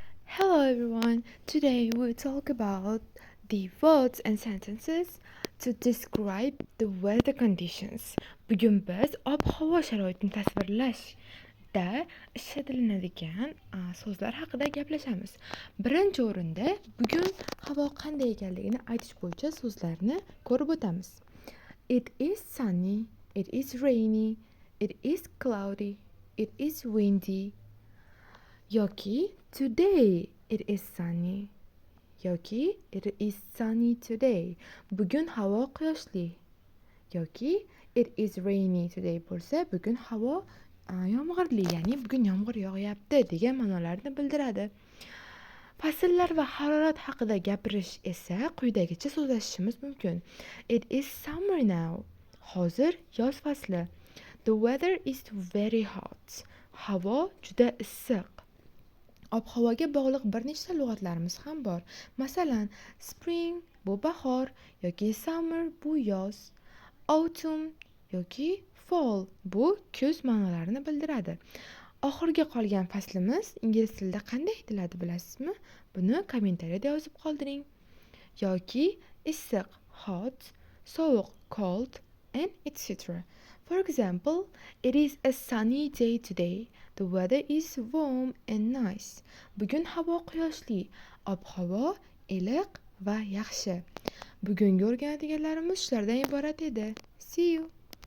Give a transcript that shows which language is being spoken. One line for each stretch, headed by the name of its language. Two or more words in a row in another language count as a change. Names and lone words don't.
English: Hello everyone. Today we'll talk about the words and sentences to describe the weather conditions.
Uzbek: Bugun biz ob-havo sharoitini tasvirlashda ishlatilinadigan so'zlar haqida gaplashamiz. Birinchi o'rinda bugun havo qanday ekanligini aytish bo'yicha so'zlarni ko'rib o'tamiz.
English: It is sunny, it is rainy, it is cloudy, it is windy. yoki today it is sunny yoki it is sunny today.
Uzbek: Bugun havo quyoshli yoki
English: it is rainy today
Uzbek: bo'lsa bugun havo yomg'irli, ya'ni bugun yomg'ir yog'yapti degan ma'nolarni bildiradi. Fasllar va harorat haqida gapirish esa quyidagicha so'zlashishimiz mumkin.
English: It is summer now.
Uzbek: Hozir yoz fasli.
English: The weather is very hot.
Uzbek: Havo juda issiq. Ob-havoga bog'liq bir nechta lug'atlarimiz ham bor. Masalan, spring bu bahor yoki summer bu yoz, autumn yoki fall bu kuz ma'nolarini bildiradi. Oxirgi qolgan faslimiz ingliz tilida qanday aytiladi bilasizmi? Buni kommentariyada yozib qoldiring. Yoki issiq hot, sovuq
English: cold and etc. For example, it is a sunny day today. The weather is warm and nice.
Uzbek: Bugun havo quyoshli, ob-havo iliq va yaxshi. Bugungi o'rganadiganlarimiz shulardan iborat edi.
English: See you.